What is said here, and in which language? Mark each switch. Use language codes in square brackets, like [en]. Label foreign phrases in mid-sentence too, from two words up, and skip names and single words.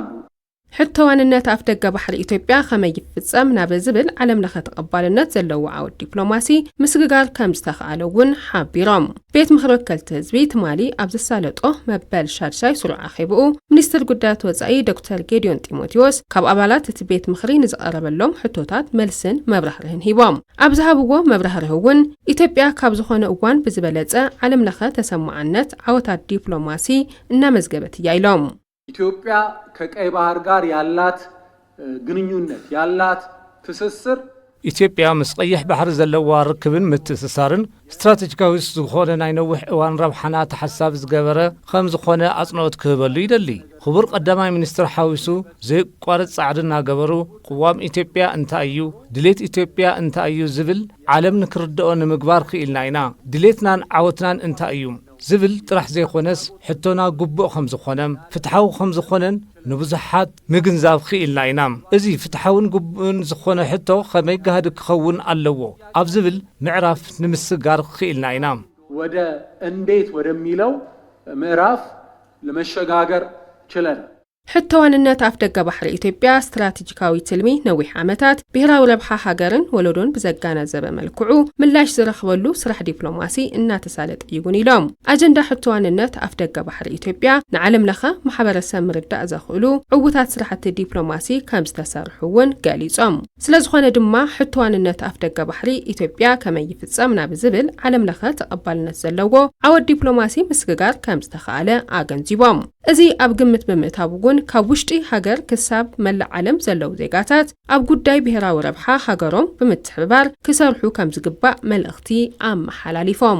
[ti] ሕቶዋንነት ኣፍ ደገ ባሕሪ ኢትዮጵያ ከመይ ይፍጸም ናብ ዝብል ዓለም ለኸ ተቐባልነት ዘለዎ ዓውድ ዲፕሎማሲ ምስግጋር ከም ዝተኽኣለ እውን ሓቢሮም። ቤት ምክሪ ወከልቲ ህዝቢ ትማሊ ኣብ ዝሳለጦ መበል ሻድሻይ ስሩዕ ኣኼብኡ ሚኒስትር ጉዳያት ወጻኢ ዶክተር ጌዲዮን ጢሞቴዎስ ካብ ኣባላት እቲ ቤት ምክሪ ንዝቐረበሎም ሕቶታት መልስን መብራህርህን ሂቦም። ኣብ ዝሃብዎ መብራህርህ እውን ኢትዮጵያ ካብ ዝኾነ እዋን ብዝበለጸ ዓለም ለኸ ተሰማዕነት ዓወታት ዲፕሎማሲ እናመዝገበት እያ ኢሎም። [am] ኢትዮጵያ ከቀይ ባህር ጋር ያላት ግንኙነት ያላት ትስስር [ti] ኢትዮጵያ ምስ ቀይሕ ባሕሪ ዘለዋ ርክብን ምትእስሳርን ስትራቴጂካዊ ዝኾነ ናይ ነዊሕ እዋን ረብሓና ተሓሳብ ዝገበረ ከም ዝኾነ ኣጽንዖት ክህበሉ ይደሊ። ክቡር ቀዳማይ ሚኒስትር ሓዊሱ ዘይቋረጽ ጻዕሪ እናገበሩ ቅዋም ኢትዮጵያ እንታይ እዩ፣ ድሌት ኢትዮጵያ እንታይ እዩ ዝብል ዓለም ንክርድኦ ንምግባር ክኢልና ኢና። ድሌትናን ዓወትናን እንታይ እዩ ዝብል ጥራሕ ዘይኾነስ ሕቶና ግቡእ ከም ዝኾነም ፍትሓዊ ከም ዝኾነን ንብዙሓት ምግንዛብ ክኢልና ኢና። እዚ ፍትሓውን ግቡእን ዝኾነ ሕቶ ከመይ ጋህዲ ክኸውን ኣለዎ ኣብ ዝብል ምዕራፍ ንምስጋር ክኢልና ኢና። [am] ወደ እንዴት ወደሚለው ምዕራፍ ለመሸጋገር ችለና። [ti] ሕቶዋንነት ኣፍ ደገ ባሕሪ ኢትዮጵያ ስትራቴጂካዊ ትልሚ ነዊሕ ዓመታት ብሄራዊ ረብሓ ሃገርን ወለዶን ብዘጋናዘበ መልክዑ ምላሽ ዝረኽበሉ ስራሕ ዲፕሎማሲ እናተሳለጠ ይጉን ኢሎም። ኣጀንዳ ሕቶዋንነት ኣፍ ደገ ባሕሪ ኢትዮጵያ ንዓለም ለኸ ማሕበረሰብ ምርዳእ ዘኽእሉ ዕውታት ስራሕቲ ዲፕሎማሲ ከም ዝተሰርሑ እውን ገሊጾም። ስለዝኾነ ድማ ሕቶዋንነት ኣፍ ደገ ባሕሪ ኢትዮጵያ ከመይ ይፍጸም ናብ ዝብል ዓለም ለኸ ተቐባልነት ዘለዎ ዓወት ዲፕሎማሲ ምስግጋር ከም ዝተኽኣለ ኣገንዚቦም። እዚ ኣብ ግምት ብምእታው እውን ካብ ውሽጢ ሃገር ክሳብ መላእ ዓለም ዘለው ዜጋታት ኣብ ጉዳይ ብሄራዊ ረብሓ ሃገሮም ብምትሕብባር ክሰርሑ ከም ዝግባእ መልእኽቲ ኣመሓላሊፎም።